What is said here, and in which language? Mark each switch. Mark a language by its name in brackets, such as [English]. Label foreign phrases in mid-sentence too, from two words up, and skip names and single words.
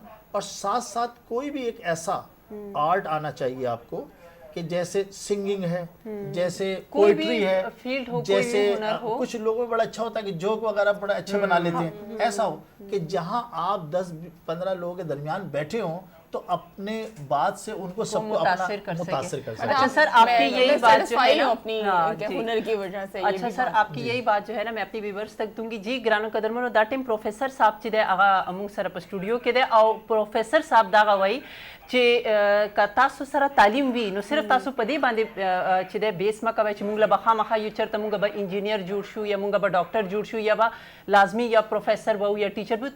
[Urdu] اور ساتھ ساتھ کوئی بھی ایک ایسا آرٹ آنا چاہیے آپ کو کہ جیسے سنگنگ ہے, جیسے پوئٹری ہے, جیسے کچھ لوگوں میں بڑا اچھا ہوتا ہے کہ جوک وغیرہ بڑا اچھا بنا لیتے ہیں. ایسا ہو کہ جہاں آپ 10-15 لوگوں کے درمیان بیٹھے ہوں تو اپنے بات سے ان کو سب کو متاثر کر سکیں. اچھا سر, آپ کی یہی بات جو ہے نا اپنی ہنر کی وجہ سے. اچھا سر, آپ کی یہی بات جو ہے نا میں اپنی ویورز تک دوں گی. [Pashto] جی گرانو قدرمنو, دا ټیم پروفیسر صاحب چې دی هغه موږ سره په سټوډیو کې دی, او پروفیسر صاحب دغه وایي چې که تاسو سره تعلیم وي نو صرف تاسو په دې باندې چې دی بیس مه کوئ چې موږ له به خامخا یو چېرته موږ به انجینیر جوړ شو یا موږ به ډاکټر جوړ شو یا به لازمي یا پروفیسر به یا ټیچر به.